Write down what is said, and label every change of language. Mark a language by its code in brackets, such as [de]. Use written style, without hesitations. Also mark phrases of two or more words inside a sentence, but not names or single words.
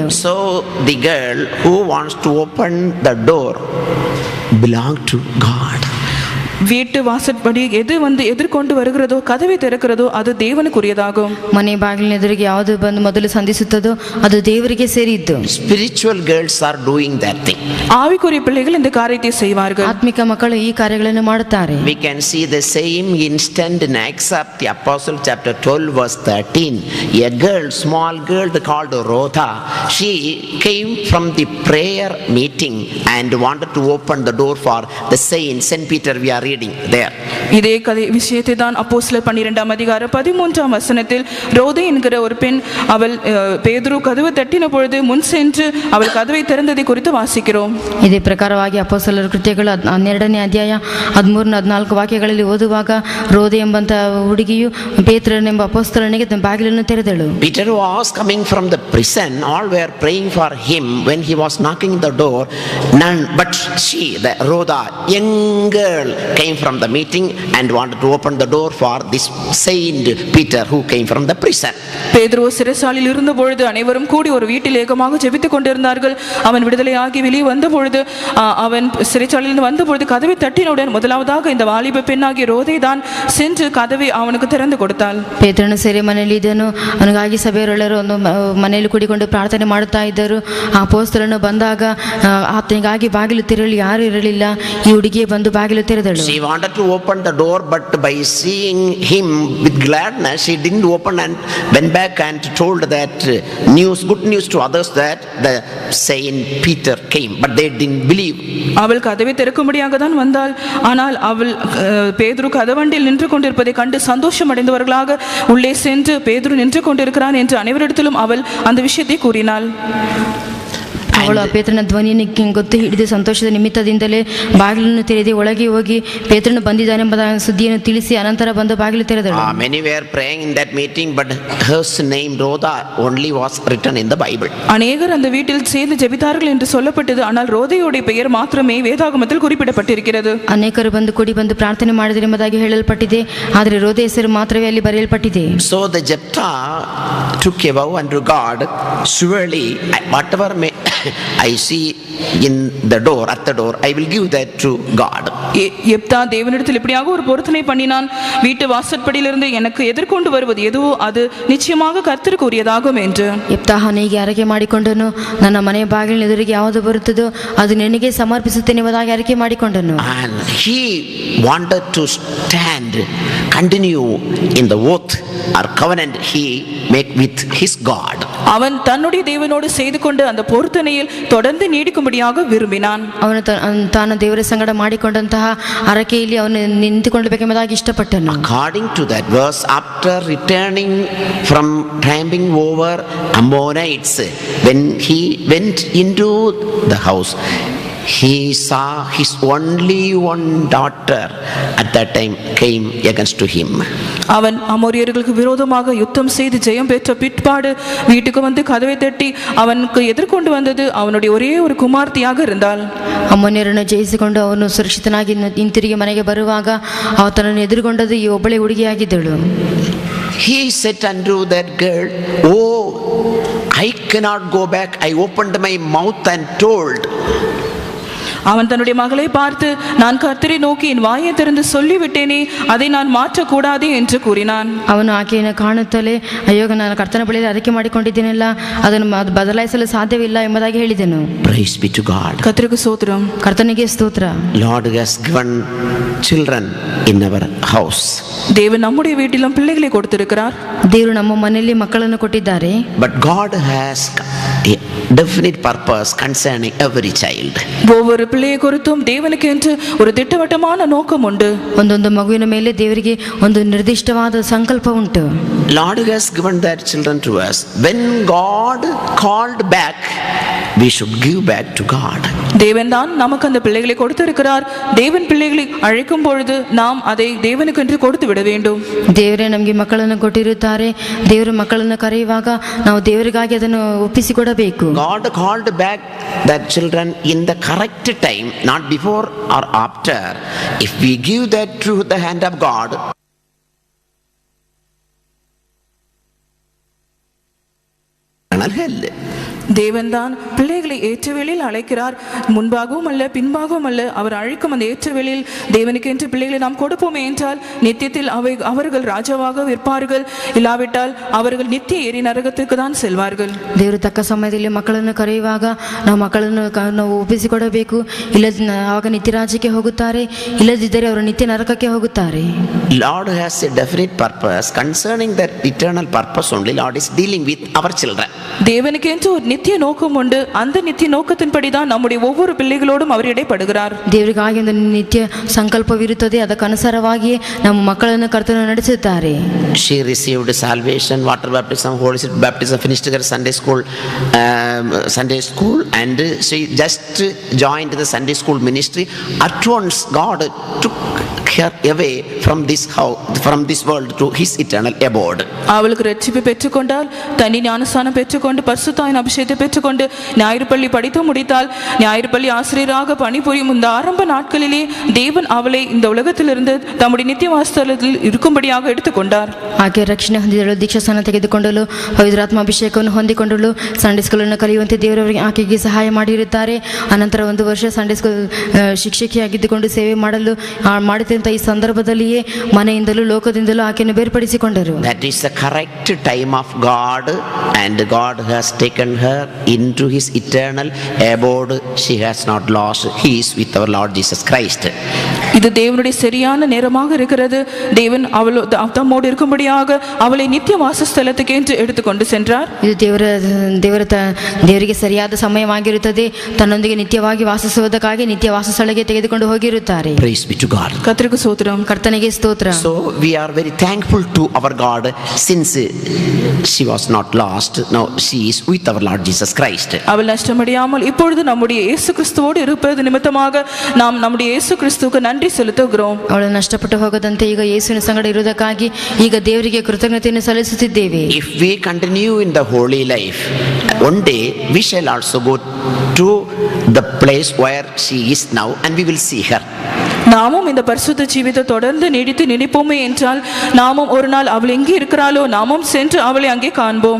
[en] So the girl who wants to open the door belongs to God. [ta] வீட்டு வாசற்படி எது வந்து எதிர்கொண்டு வருகிறதோ கதவை திறக்கிறதோ அது தேவனுக்குரியதாகும். [kn] ಮನೆ ಬಾಗಿಲಿನ ಎದುರಿಗೆ ಯಾವುದು ಬಂದು ಮೊದಲು ಸಂಧಿಸುತ್ತದೋ ಅದು ದೇವರಿಗೆ ಸೇರಿದ್ದು. [en] Spiritual girls are doing that thing. [ta] ஆவிக்குரிய பிள்ளைகள் இந்த காரியத்தை செய்வார்கள். [kn] ಆತ್ಮಿಕ ಮಕ್ಕಳು ಈ ಕಾರ್ಯಗಳನ್ನು ಮಾಡುತ್ತಾರೆ. [en] We can see the same instant in Acts of the Apostle chapter 12 verse 13. A girl, small girl called Rhoda, she came from the prayer meeting and wanted to open the door for the saint Saint Peter. We are reading there. [ta] இதே விஷயத்தை தான் அப்போஸ்தலர் 12ஆம் அதிகாரம் 13ஆம் வசனத்தில் ரோதை என்கிற ஒரு பெண் அவள் பேதுரு கதவு தட்டின பொழுது முன் சென்று அவள் கதவை திறந்ததை குறித்து வாசிக்கிறோம். [kn] ಇದೇ ಪ್ರಕಾರವಾಗಿ ಅಪೊಸ್ತಲರ ಕೃತ್ಯಗಳು 12ನೇ ಅಧ್ಯಾಯ 13-14 ವಾಕ್ಯಗಳಲ್ಲಿ ಓದುವಾಗ ರೋದೆ ಎಂಬಂತ ಹುಡುಗಿಯು ಪೇತ್ರನೆಂಬ ಅಪೊಸ್ತಲನಿಗೆ ಬಾಗಿಲನ್ನು ತೆರೆದಳು. [en] Peter was coming from the prison. All were praying for him when he was knocking the door. None but she, the Rhoda, young girl, came from the meeting and wanted to open the door for this Saint Peter who came from the prison. [ta] பேதுரு சிறைச்சாலையில் இருந்த பொழுது அனைவரும் கூடி ஒரு வீட்டில் ஏகமாக ஜெபித்துக் கொண்டிருந்தார்கள். அவன் விடுதலையாகி வெளியே வந்த பொழுது அவன் சிறைச்சாலையில் வந்த பொழுது கதவை தட்டினவுடன் முதலாவதாக இந்த வாலிப பெண்ணாகிய ரோதை தான் சென்று கதவை அவனுக்கு திறந்து கொடுத்தாள். [kn] ಪೇತ್ರನು ಸೆರೆ ಮನೆಯಲ್ಲಿ ಇದ್ದನು. ಅವನಿಗಾಗಿ ಸಭೆಯವರೆಲ್ಲರೂ ಒಂದು ಮನೆಯಲ್ಲಿ ಕೂಡಿಕೊಂಡು ಪ್ರಾರ್ಥನೆ ಮಾಡುತ್ತಾ ಇದ್ದರು. ಆ ಅಪೊಸ್ತಲನು ಬಂದಾಗ ಆತನಿಗಾಗಿ ಬಾಗಿಲು ತೆರೆಯಲು ಯಾರು ಇರಲಿಲ್ಲ. ಈ ಹುಡುಗಿಯೇ ಬಂದು ಬಾಗಿಲು ತೆರೆದಳು. [en] She wanted to open the door, but by seeing him with gladness she didn't open and went back and told that good news to others that the Saint Peter came, but they didn't believe. [ta] அவள் கதவை திறக்கும்படியாக தான் வந்தாள். ஆனால் அவள் பேதுரு கதவண்டில் நின்று கொண்டிருப்பதை கண்டு சந்தோஷம் அடைந்தவர்களாக உள்ளே சென்று பேதுரு நின்று கொண்டிருக்கிறான் என்று அனைவரிடத்திலும் அவள் அந்த விஷயத்தை கூறினாள். [kn] ಅವಳು ಪೇತ್ರನ ಧ್ವನಿಯನ್ನು ಗೊತ್ತು ಹಿಡಿದು ಸಂತೋಷದ ನಿಮಿತ್ತದಿಂದಲೇ ಬಾಗಿಲನ್ನು ತೆರೆದು ಒಳಗೆ ಹೋಗಿ ಪೇತ್ರನು ಬಂದಿದ್ದಾನೆಂಬ ಸುದ್ದಿಯನ್ನು ತಿಳಿಸಿ ಅನಂತರ ಬಂದು ಬಾಗಿಲು ತೆರೆದಳು. [en] Many were praying in that meeting, but her name Rhoda only was written in the Bible. [ta] அநேகர் அந்த வீட்டில் சேர்ந்து ஜெபித்தார்கள் என்று சொல்லப்பட்டது. ஆனால் ரோதையோட பெயர் மாத்திரமே வேதாகமத்தில் குறிப்பிடப்பட்டிருக்கிறது. [kn] ಅನೇಕರು ಬಂದು ಕೂಡಿ ಬಂದು ಪ್ರಾರ್ಥನೆ ಮಾಡಿದರು ಎಂಬುದಾಗಿ ಹೇಳಲ್ಪಟ್ಟಿದೆ. ಆದರೆ ರೋದೆ ಹೆಸರು ಮಾತ್ರವೇ ಅಲ್ಲಿ ಬರೆಯಲ್ಪಟ್ಟಿದೆ. [en] So the Jephthah took a vow unto God, surely whatever may I see in the door, at the door, I will give that to God. [ta] எப்தா தேவனிடத்தில் இப்படியாக ஒரு பொருத்தனை பண்ணினான், வீட்டு வாசற்படியிலிருந்து எனக்கு எதிர்கொண்டு வருவது எதுவோ அது நிச்சயமாக கர்த்தருக்கு உரியதாகும் என்று. [kn] ಯೆಪ್ತಾಹನಿಗೆ ಅರಿಕೆ ಮಾಡಿಕೊಂಡನು, ನನ್ನ ಮನೆಯ ಬಾಗಿಲಿನ ಎದುರಿಗೆ ಯಾವುದು ಬರುತ್ತದೋ ಅದು ನಿನಗೆ ಸಮರ್ಪಿಸುತ್ತೇನೆ ಎಂಬುದಾಗಿ ಅರಿಕೆ ಮಾಡಿಕೊಂಡನು. [en] And he wanted to stand, continue in the oath or covenant he made with his God. [ta] அவன் தன்னுடைய தேவனோடு செய்து கொண்டு அந்த பொருத்தனையில் தொடர்ந்து நீடிக்கும்படியாக விரும்பினான். [kn] ಅವನು ತಾನು ದೇವರ ಸಂಗಡ ಮಾಡಿಕೊಂಡಂತಹ ಅರಕೆಯಲ್ಲಿ ಅವನು ನಿಂತುಕೊಳ್ಳಬೇಕೆಂಬುದಾಗಿ ಇಷ್ಟಪಟ್ಟನು. [en] According to that verse, after returning from tramping over Ammonites, when he went into the house, he saw his only one daughter at that time came against to him. [ta] அவன் அமோரியர்களுக்கு விரோதமாக யுத்தம் செய்து ஜெயம் பெற்ற பிற்பாடு வீட்டுக்கு வந்து கதவை தட்டி அவனுக்கு எதிர்கொண்டு வந்தது அவனுடைய ஒரே ஒரு குமார்த்தியாக இருந்தாள். [kn] ಅಮ್ಮೋನ್ಯರನ್ನು ಜಯಿಸಿಕೊಂಡು ಅವನು ಸುರಕ್ಷಿತನಾಗಿ ಹಿಂತಿರುಗಿ ಮನೆಗೆ ಬರುವಾಗ ಆತನನ್ನು ಎದುರುಗೊಂಡದ್ದು ಈ ಒಬ್ಬಳೆ ಹುಡುಗಿಯಾಗಿದ್ದಳು. [en] He said unto that girl, "Oh, I cannot go back. I opened my mouth and told." [ta] அவன் தன்னுடைய மகளை பார்த்து, நான் கர்த்தரை நோக்கி என் வாயை திறந்து சொல்லிவிட்டேனே, அதை நான் மாற்றக்கூடாது என்று கூறினான். [kn] ಅವನು ಆಕೆಯನ್ನು ಕಾಣುತ್ತಲೇ, ಅಯ್ಯೋ ನಾನು ಕರ್ತನ ಬಳಿಯಲ್ಲಿ ಅರಿಕೆ ಮಾಡಿಕೊಂಡಿದ್ದೇನಲ್ಲ, ಅದನ್ನು ಬದಲಾಯಿಸಲು ಸಾಧ್ಯವಿಲ್ಲ ಎಂಬುದಾಗಿ ಹೇಳಿದೆನು. [en] Praise be to God. [ta] கர்த்தருக்கு ஸ்தோத்திரம். [kn] ಕರ್ತನಿಗೆ ಸ್ತೋತ್ರ. [en] Lord has given children in our house. [ta] தேவன் நம்முடைய வீட்டிலும் பிள்ளைகளை கொடுத்திருக்கிறார். [kn] ದೇವರು ನಮ್ಮ ಮನೆಯಲ್ಲಿ ಮಕ್ಕಳನ್ನು ಕೊಟ್ಟಿದ್ದಾರೆ. [en] But God has a definite purpose concerning every child. [ta] ஒவ்வொரு பிள்ளையை குறித்தும் தேவனுக்கு என்று ஒரு திட்டவட்டமான நோக்கம் உண்டு. [kn] ಒಂದೊಂದು ಮಗುವಿನ ಮೇಲೆ ದೇವರಿಗೆ ಒಂದು ನಿರ್ದಿಷ್ಟವಾದ ಸಂಕಲ್ಪ ಉಂಟು. [en] Lord has given that children to us. When God called back, we should give back to God. [ta] தேவன் தான் நமக்கு அந்த பிள்ளைகளை கொடுத்திருக்கிறார். தேவன் பிள்ளைகளை அழைக்கும் பொழுது நாம் அதை தேவனுக்கு என்று கொடுத்து விட வேண்டும். [kn] ದೇವರೇ ನಮಗೆ ಮಕ್ಕಳನ್ನು ಕೊಟ್ಟಿರುತ್ತಾರೆ. ದೇವರು ಮಕ್ಕಳನ್ನು ಕರೆಯುವಾಗ ನಾವು ದೇವರಿಗಾಗಿ ಅದನ್ನು ಒಪ್ಪಿಸಿಕೊಡಬೇಕು. [en] God called back that children in the correct time, not before or after. If we give that to the hand of God, hell. [ta] தேவன் தான் பிள்ளைகளை ஏற்ற வேளையில் அழைக்கிறார். முன்பாகவும் அல்ல பின்பாகவும் அல்ல, அவர் அழைக்கும் அந்த ஏற்ற வேளையில் தேவனுக்கு என்று பிள்ளைகளை நாம் கொடுப்போமே என்றால் நித்தியத்தில் அவர்கள் ராஜாவாக இருப்பார்கள். இல்லாவிட்டால் அவர்கள் நித்திய எரி நரகத்துக்கு தான் செல்வார்கள். [kn] ದೇವರು ತಕ್ಕ ಸಮಯದಲ್ಲಿ ಮಕ್ಕಳನ್ನು ಕರೆಯುವಾಗ ನಾವು ಮಕ್ಕಳನ್ನು ನಾವು ಒಪ್ಪಿಸಿಕೊಡಬೇಕು. ಆವಾಗ ನಿತ್ಯ ರಾಜ್ಯಕ್ಕೆ ಹೋಗುತ್ತಾರೆ, ಇಲ್ಲದಿದ್ದರೆ ಅವರು ನಿತ್ಯ ನರಕಕ್ಕೆ ಹೋಗುತ್ತಾರೆ. [en] Lord has a definite purpose concerning that eternal purpose only. Lord is dealing with our children. [ta] தேவனுக்கு என்று ஒரு நித்திய நோக்கம் உண்டு. அந்த நித்திய நோக்கத்தின்படி தான் நம்முடைய ஒவ்வொரு பிள்ளைகளோடும் அவர் இடைப்படுகிறார். [kn] ದೇವರಿಗಾಗಿ ಒಂದು ನಿತ್ಯ ಸಂಕಲ್ಪವಿರುತ್ತದೆ. ಅದಕ್ಕನುಸಾರವಾಗಿಯೇ ನಮ್ಮ ಮಕ್ಕಳನ್ನು ಕರ್ತನು ನಡೆಸುತ್ತಾರೆ. [en] She received salvation, water baptism, Holy Spirit baptism, finished her Sunday school, and she just joined the Sunday school ministry. At once God took her away from this world to his eternal abode. [ta] அவளுக்கு ரட்சிப்பை பெற்றுக்கொண்டால், தனி ஞானஸ்தானம் பெற்றுக்கொண்டு, பரிசுத்தாவின் அபிஷேகத்தை பெற்றுக்கொண்டு, ஞாயிறு பள்ளி படித்து முடித்தால், ஞாயிறு பள்ளி ஆசிரியராக பணிபுரியும் இந்த ஆரம்ப நாட்களிலே தேவன் அவளை இந்த உலகத்திலிருந்து தம்முடைய நித்திய வாசஸ்தலத்தில் இருக்கும்படியாக எடுத்துக்கொண்டார். [kn] ಆಕೆ ರಕ್ಷಣೆ ಹೊಂದಿದಳು, ದೀಕ್ಷಾಸ್ನಾನ ತೆಗೆದುಕೊಂಡಳು, ಪವಿತ್ರಾತ್ಮ ಅಭಿಷೇಕವನ್ನು ಹೊಂದಿಕೊಂಡಳು, [en] Sunday schoolನ್ನು [kn] ಕಲಿಯುವಂತೆ ದೇವರವರಿಗೆ ಆಕೆಗೆ ಸಹಾಯ ಮಾಡಿರುತ್ತಾರೆ. ಅನಂತರ 1 ವರ್ಷ [en] Sunday school [kn] ಶಿಕ್ಷಕಿಯಾಗಿದ್ದುಕೊಂಡು ಸೇವೆ ಮಾಡಲು ಮಾಡುತ್ತಿದ್ದಂಥ ಈ ಸಂದರ್ಭದಲ್ಲಿಯೇ ಮನೆಯಿಂದಲೂ ಲೋಕದಿಂದಲೂ ಆಕೆಯನ್ನು ಬೇರ್ಪಡಿಸಿಕೊಂಡರು. [en] That is the correct time of God, and God has taken her into his eternal abode. She has not lost. He is with our Lord Jesus Christ. [ta] இது தேவனுடைய சரியான நேரமாக இருக்கிறது. தேவன் தம்மோடு இருக்கும்படியாக அவளை நித்திய வாசஸ்தலத்துக்கு என்று எடுத்துக்கொண்டு சென்றார். [kn] ಇದು ದೇವರಿಗೆ ಸರಿಯಾದ ಸಮಯವಾಗಿರುತ್ತದೆ. ತನ್ನೊಂದಿಗೆ ನಿತ್ಯವಾಗಿ ವಾಸಿಸುವುದಕ್ಕಾಗಿ ನಿತ್ಯ ವಾಸಸ್ಥಳಕ್ಕೆ ತೆಗೆದುಕೊಂಡು ಹೋಗಿರುತ್ತಾರೆ. [en] Praise be to God. [ta] கர்த்தருக்கு ஸ்தோத்திரம். [kn] ಕರ್ತನಿಗೆ ಸ್ತೋತ್ರ. [en] So we are very thankful to our God, since she was not lost. Now she is with our Lord Jesus Christ. [ta] அவள் நஷ்டமடையாமல் இப்பொழுது நம்முடைய இயேசு கிறிஸ்துவோடு இருப்பது நிமித்தமாக நாம் நம்முடைய இயேசு கிறிஸ்துவுக்கு நன்றி செலுத்துகிறோம். [kn] ಅವಳು ನಷ್ಟಪಟ್ಟು ಹೋಗದಂತೆ ಈಗ ಯೇಸುವಿನ ಸಂಗಡ ಇರುವುದಕ್ಕಾಗಿ ಈಗ ದೇವರಿಗೆ ಕೃತಜ್ಞತೆಯನ್ನು ಸಲ್ಲಿಸುತ್ತಿದ್ದೇವೆ. [en] If we continue in the holy life, one day we shall also go to the place where she is now, and we will see her. [ta] நாமும் இந்த பரிசுத்த ஜீவித்தை தொடர்ந்து நீடித்து நினைப்போமே என்றால் நாமும் ஒரு நாள் அவள் எங்கே இருக்கிறாளோ நாமும் சென்று அவளை அங்கே காண்போம்.